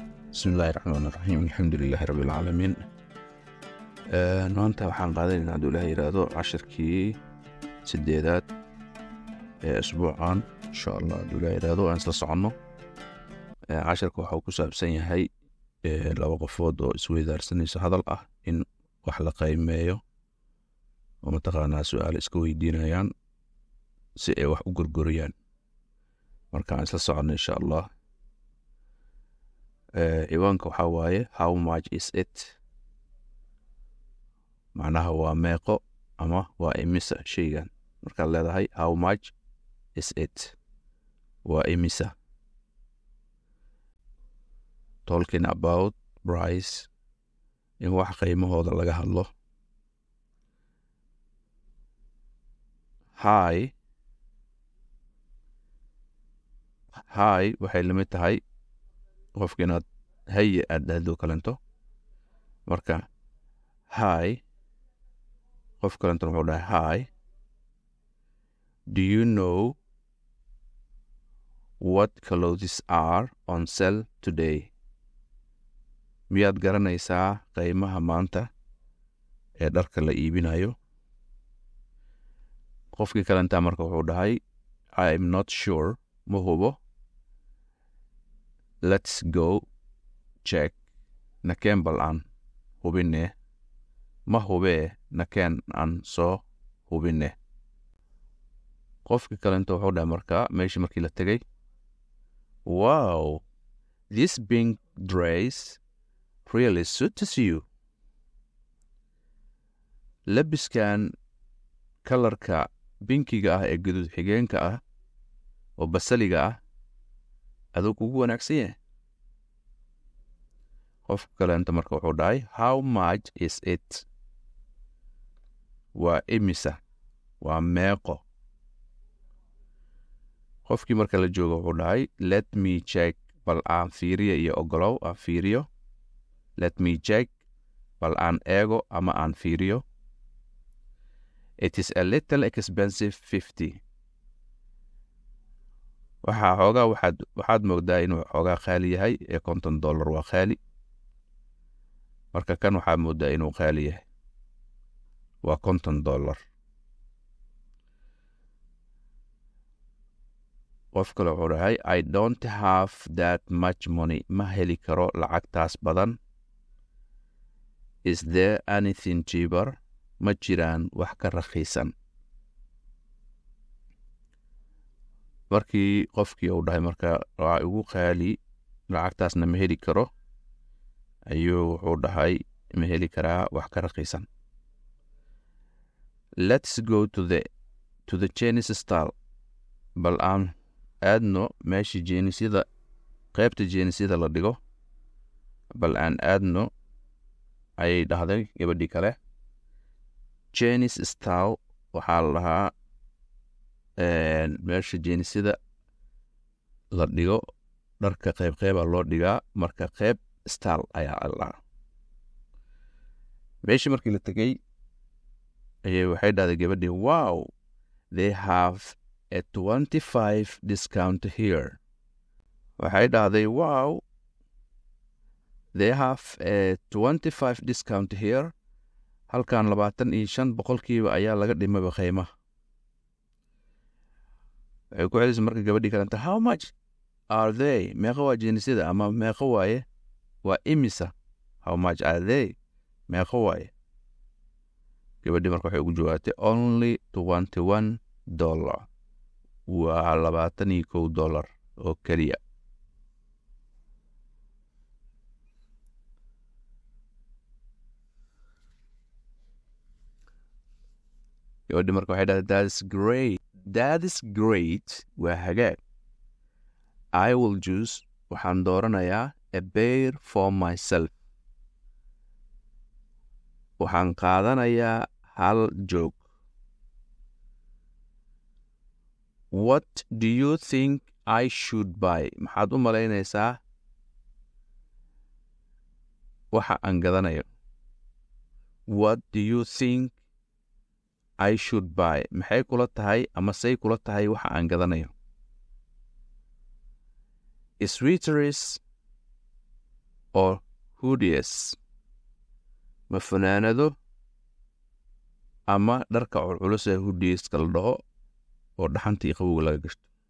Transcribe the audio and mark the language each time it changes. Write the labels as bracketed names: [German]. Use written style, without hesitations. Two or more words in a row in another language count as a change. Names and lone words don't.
[Arabic] بسم الله الرحمن الرحيم الحمد لله رب العالمين. [Somali] maanta waxaan qaadanaynaa hadduu ilaah yidhaahdo cashirkii 8aad ee asbuucan [Arabic] insha allah [Somali] hadduu ilaah yidhaahdo aan isla soconno. cashirka waxa uu ku saabsan yahay laba qofood oo isweydaarsanaysa hadal ah in wax la qiimeeyo oo mataqaanaa su'aal iska weydiinayaan si ay wax u gorgoriyaan. marka aan isla soconno [Arabic] insha allah. [Somali] ciwaanka waxaa waaye [English] how much is it, [Somali] macnaha waa meeqo ama waa imisa shaygan. markaad leedahay [English] how much is it, [Somali] waa imisa. [English] talking about price, [Somali] in wax qiimahooda laga hadlo. hi waxay lamid tahay qofka inaad haye aad dhahdo kalento. marka hi qof kalento wuxuu dhahay hi, [English] do you know what clothes are on sale today? [Somali] miyaad garanaysaa qiimaha maanta ee dharka la iibinayo? qofkii kalenta marka wuxuu dhahay [English] I'm not sure, [Somali] ma hubo. [English] let's go check, [Somali] nakeen bal aan hubine. ma hubee, nakeen aan soo hubine. qofkii kalenta wuxuu dhahay marka meeshii markii la tegay, [English] wow, this pink dress really suits you. [Somali] labiskan kalarka binkiga ah ee guduud xigeenka ah oo basaliga ah aduu kugu wanaagsan yahay. qofka kalenta marka wuxuu dhahay [English] how much is it, [Somali] waa imisa, waa meeqo. qofkii marka la joogo wuxuu dhahay [English] let me check, [Somali] bal aan fiiriyo iyo ogolow aan fiiriyo. [English] let me check, [Somali] bal aan eego ama aan fiiriyo. [English] it is a little expensive, 50. [Somali] waxaad moogdaa inuu xoogaa qaali yahay ee $50 waa qaali. marka kan waxaad mooddaa inuu qaali yahay waa $50. qof kale wuxuu dhahay [English] I don't have that much money, [Somali] ma heli karo lacagtaas badan. [English] is there anything cheaper, [Somali] ma jiraan wax ka rakhiisan. markii qofkii uu dhahay marka waa ugu qaali lacagtaasna ma heli karo, ayuu wuxuu dhahay ma heli karaa wax ka rakhiisan. [English] let's go to the Chinese style, [Somali] bal aan aadno meeshii jeenisyada, qaybta jeenisyada la dhigo. bal aan aadno ayay dhahday gabadhii kale. [English] Chinese style [Somali] waxaa la dhahaa meesha jeenisyada la dhigo dharka qeyba loo dhigaa. marka qeyb style ayaa la dhahaa. meeshii markii la tegay ayay waxay dhahday gabadhii wow, [English] they have a 25% discount here. [Somali] waxay dhahday [English] wow, they have a 25% discount here. [Somali] halkan 25% ayaa laga dhimay qiimaha. waxay ku celisay marka gabadhii kalenta [English] how much are they, [Somali] meeqa waa jeenisyada ama meeqa waaye, waa imisa. [English] how much are they, [Somali] meeqa waaye. gabadhii marka waxay ugu jawaabtay only $21, waa $21 oo keliya. gabadhii marka waxay dhahday [English] that is great, [Somali] waa hagaag. [English] I will choose, [Somali] waxaan dooranayaa [English] a pair for myself, [Somali] waxaan qaadanayaa hal joog. [English] what do you think I should buy, [Somali] maxaad u malaynaysaa waxa aan gadanayo. [English] what do you think I should buy, [Somali] maxay kula tahay ama say kula tahay waxa aan gadanayo. [English] sweaters or hoodies [Somali] ma funaanado ama dharka culculus ee hoodies kala dhaho oo dhaxanta iyo qabowga laga gashto